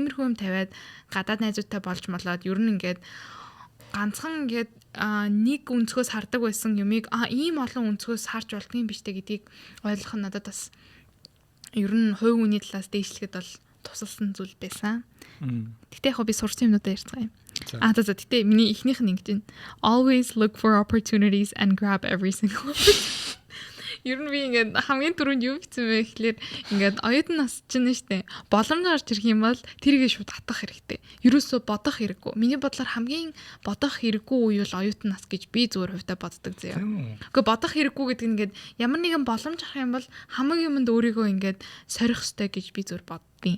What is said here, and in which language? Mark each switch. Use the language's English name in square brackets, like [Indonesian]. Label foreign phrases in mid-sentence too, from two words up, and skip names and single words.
[Mongolian] Тиймэрхүү юм тавиад гадаад найзуудтай болж молоод ер нь ингээд ганцхан ингээд нэг өнцгөөс хардаг байсан юмыг ийм олон өнцгөөс харж болдгийн биштэй гэдгийг ойлгох нь надад бас ер нь хувь хүний талаас дээшлэхэд бол тусалсан зүйл байсан. Гэтэ яг би сурсан юмнуудаа ярьцгаая. За гэтэ миний эхнийх нь ингэж [English] always look for opportunities and grab every single one. [Mongolian] Ер нь би ингээд хамгийн түрүүнд юу бичсэн бэ гэхлээр ингээд оюутан нас чинь штэ боломж гарч ирэх юм бол тэргээ шууд татах хэрэгтэй. Ерөөсөө бодох хэрэггүй. Миний бодлоор хамгийн бодох хэрэггүй үе бол оюутан нас гэж би зүгээр хувьдаа боддог заяа. Гэхдээ бодох хэрэггүй гэдэг нь ингээд ямар нэгэн боломж авах юм бол хамаг юмд өөрийгөө ингээд сорих ёстой гэж би зүгээр боддیں۔